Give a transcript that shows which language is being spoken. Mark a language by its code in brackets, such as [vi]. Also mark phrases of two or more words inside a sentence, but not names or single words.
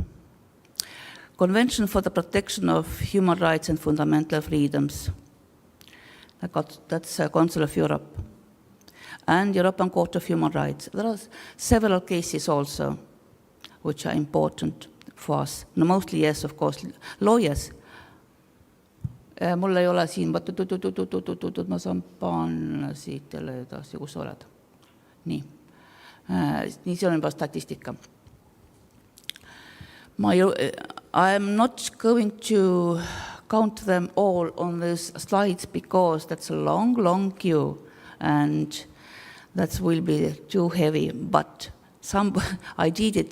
[en] Convention for the Protection of Human Rights and Fundamental Freedoms. That's Council of Europe. And European Court of Human Rights. There are several cases also which are important for us. No, mostly, yes, of course, lawyers. [et] Mul ei ole siin, ma saan panna siit jälle edasi, kus oled. Nii, see on juba statistika. [en] I am not going to count them all on these slides because that's a long queue and that will be too heavy, but I did it.